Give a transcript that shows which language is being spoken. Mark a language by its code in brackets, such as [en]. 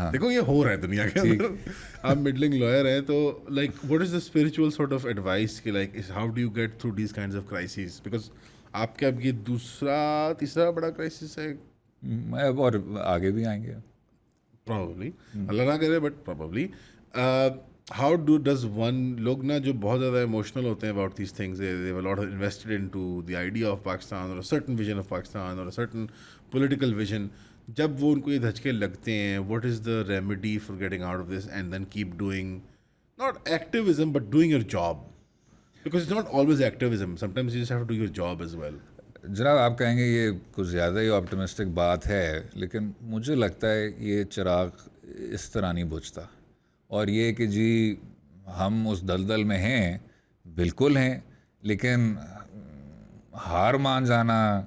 [ur] دیکھو یہ ہو رہا ہے دنیا کے اندر, آپ مڈلنگ لائر ہیں تو [en] like what is the spiritual sort of advice کہ like how do you get through these kinds of crises, because [ur] آپ کا اب یہ دوسرا تیسرا بڑا کرائسس ہے, اور آگے بھی آئیں گے [en] probably, [ur] اللہ نہ کرے [en] But probably. How does one, [ur] لوگ نا جو بہت زیادہ ایموشنل ہوتے ہیں [en] about these things, they have a lot of invested into the idea of Pakistan or a certain vision of Pakistan or a certain political vision, [ur] جب وہ ان کو یہ دھچکے لگتے ہیں, [en] what is the remedy for getting out of this and then keep doing not activism but doing your job, because it's not always activism, sometimes you just have to do your job as well. [ur] جناب آپ کہیں گے یہ کچھ زیادہ ہی optimistic بات ہے, لیکن مجھے لگتا ہے یہ چراغ اس طرح نہیں بجھتا. اور یہ کہ جی ہم اس دلدل میں ہیں, بالکل ہیں, لیکن ہار مان جانا,